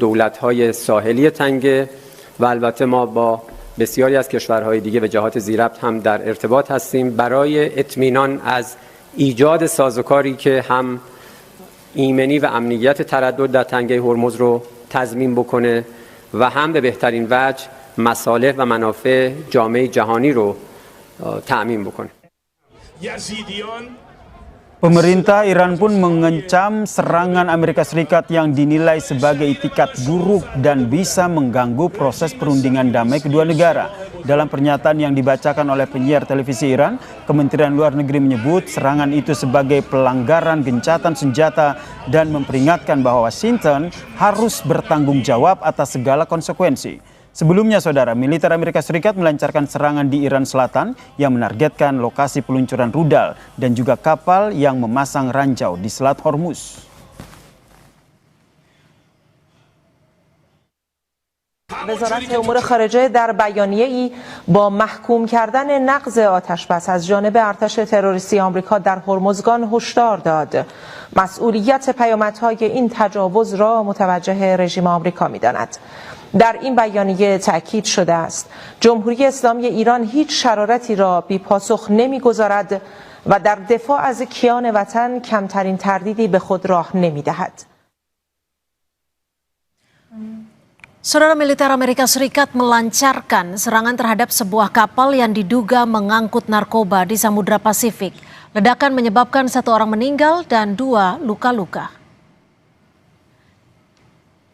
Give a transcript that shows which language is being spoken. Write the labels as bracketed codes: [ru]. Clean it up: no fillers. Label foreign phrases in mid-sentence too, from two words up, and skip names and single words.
[fa] دولت‌های ساحلی تنگه و البته ما با بسیاری از کشورهای دیگه به جهات ذی‌ربط هم در ارتباط هستیم برای اطمینان از ایجاد سازوکاری که هم ایمنی و امنیت تردد در تنگه هرمز رو تضمین بکنه و هم به بهترین وجه مصالح و منافع جامعه جهانی رو تأمین بکنه. [id] Pemerintah Iran pun mengecam serangan Amerika Serikat yang dinilai sebagai itikat buruk dan bisa mengganggu proses perundingan damai kedua negara. Dalam pernyataan yang dibacakan oleh penyiar televisi Iran, Kementerian Luar Negeri menyebut serangan itu sebagai pelanggaran gencatan senjata dan memperingatkan bahwa Washington harus bertanggung jawab atas segala konsekuensi. Sebelumnya, saudara, militer Amerika Serikat melancarkan serangan di Iran Selatan yang menargetkan lokasi peluncuran rudal dan juga kapal yang memasang ranjau di Selat Hormuz. [fa] وزارت امور خارجه در بیانیه‌ای با محکوم کردن نقض آتشبس از جانب ارتش تروریستی آمریکا در هرمزگان هشدار داد. مسئولیت پیامدهای این تجاوز را متوجه رژیم آمریکا می‌داند. در این بیانیه تأکید شده است جمهوری اسلامی ایران هیچ شرارتی را بی پاسخ نمی‌گذارد و در دفاع از کیان وطن کمترین تردیدی به خود راه نمی‌دهد. [id] Saudara, militer Amerika Serikat melancarkan serangan terhadap sebuah kapal yang diduga mengangkut narkoba di Samudra Pasifik. Ledakan menyebabkan 1 orang meninggal dan 2 luka-luka.